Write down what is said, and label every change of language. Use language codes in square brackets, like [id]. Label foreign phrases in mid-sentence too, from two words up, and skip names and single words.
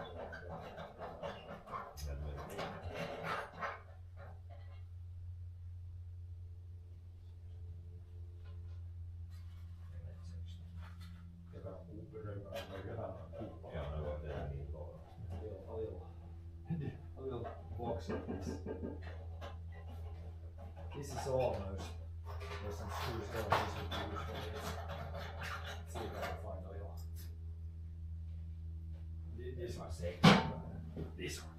[sv] Ja, det var det [fi] niin kova. [en] A little box like this. This is almost. There's some screws there. This would be useful. Let's see if I can find a little. This one's safe. This one.